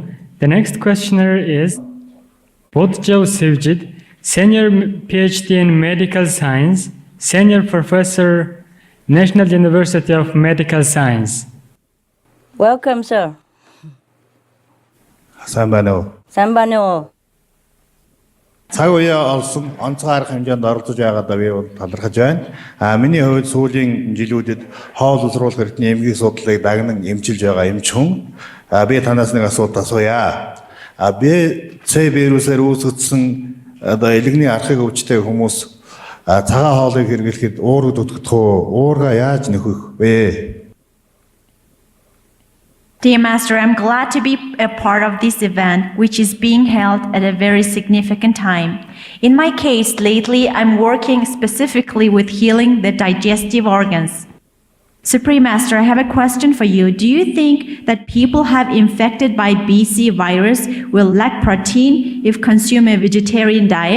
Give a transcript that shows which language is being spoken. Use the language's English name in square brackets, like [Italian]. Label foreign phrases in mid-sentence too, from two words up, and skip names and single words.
[English] The next questioner is Bodjao Sevjid, Senior PhD in Medical Science, Senior Professor, National University of Medical Science. Welcome, sir. Sambano. Sambano. [Mongolian] Цаг үеэ олсон онцгой арга хэмжээнд оролцож байгаадаа би талархаж байна. Миний хувьд сүүлийн жилүүдэд хоол уусруулах эрхтний эмгийн судлалыг дагнан эмчилж байгаа эмч хүн. Би танаас нэг асуулт асууя. Би C вирусээр үүсгэсэн одоо элэгний архыг өвчтэй хүмүүс цагаан хоолыг хэрэглэхэд уурга дутагдах уу? Уурга яаж нөхөх вэ? [English] Dear Master, I'm glad to be a part of this event, which is being held at a very significant time. In my case, lately, I'm working specifically with healing the digestive organs. Supreme Master, I have a question for you. Do you think that people have infected by BC virus will lack protein if consume a vegetarian diet?